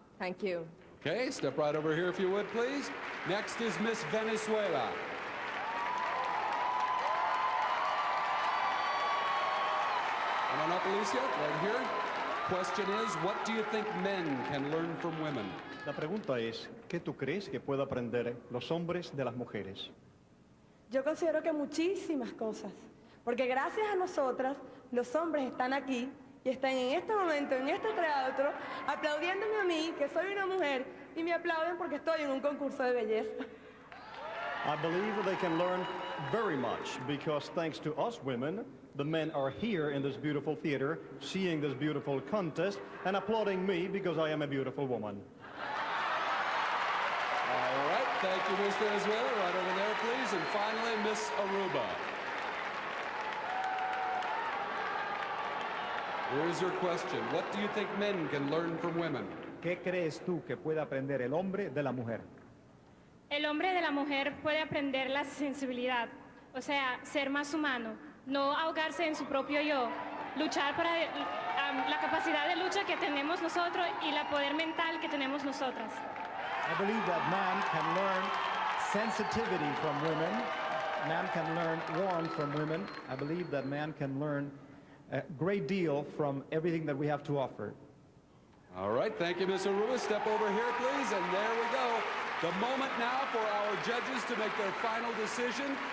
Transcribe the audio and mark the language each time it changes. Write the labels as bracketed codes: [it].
[en] Thank you. Okay, step right over here if you would, please. Next is Miss Venezuela. Come on up, Alicia, right here. Question is, what do you think men can learn from women? [es] La pregunta es, ¿qué tú crees que puede aprender los hombres de las mujeres? Yo considero que muchísimas cosas, porque gracias a nosotras, los hombres están aquí y están en este momento, en este teatro, aplaudiéndome a mí, que soy una mujer, y me aplauden porque estoy en un concurso de belleza. [en] I believe they can learn very much because thanks to us women, the men are here in this beautiful theater, seeing this beautiful contest and applauding me because I am a beautiful woman. All right, thank you, Miss Venezuela. Right over there, please. And finally, Miss Aruba. Here's your question. What do you think men can learn from women? [es] ¿Qué crees tú que puede aprender el hombre de la mujer? El hombre de la mujer puede aprender la sensibilidad, o sea, ser más humano, no ahogarse en su propio yo, luchar para la capacidad de lucha que tenemos nosotros y la poder mental que tenemos nosotras. [en] I believe that man can learn sensitivity from women. Man can learn warmth from women. I believe that man can learn a great deal from everything that we have to offer. All right, thank you, Miss Aruba. Step over here, please, and there we go. The moment now for our judges to make their final decision.